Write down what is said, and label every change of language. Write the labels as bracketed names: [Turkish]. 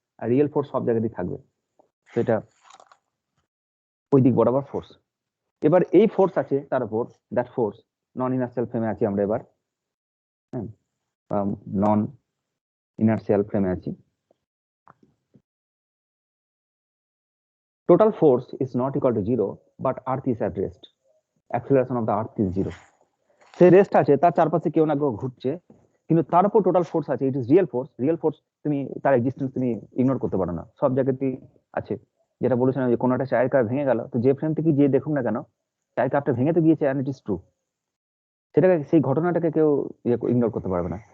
[Bangla] আর real force সব জায়গাতেই থাকবে, সেটা ওই দিক বরাবর ফোর্স। এবার এই ফোর্স আছে তার উপর, দ্যাট ফোর্স নন ইনার্সিয়াল ফ্রেমে আছি আমরা এবার, হ্যাঁ, নন ইনার্সিয়াল ফ্রেমে আছি। [English] Total force is not equal to 0, but earth is at rest. Acceleration of the earth is 0. [Bangla] Say rest আছে, তার চারপাশে কেউ না কেউ ঘুরছে, কিন্তু তার উপর টোটাল ফোর্স আছে, [English] It is real force. [Bangla] তুমি তার এক্সিস্টেন্স তুমি ইগনোর করতে পারো না, সব জায়গাতেই আছে। যেটা বলেছিলাম যে কোনো একটা চায়ের কাপ ভেঙে গেল, তো যে ফ্রেম থেকে যে দেখুক না কেন, চাই কাপটা ভেঙে তো গিয়েছে, [English] And it is true. [Bangla] সেটাকে, সেই ঘটনাটাকে কেউ ইগনোর করতে পারবে না।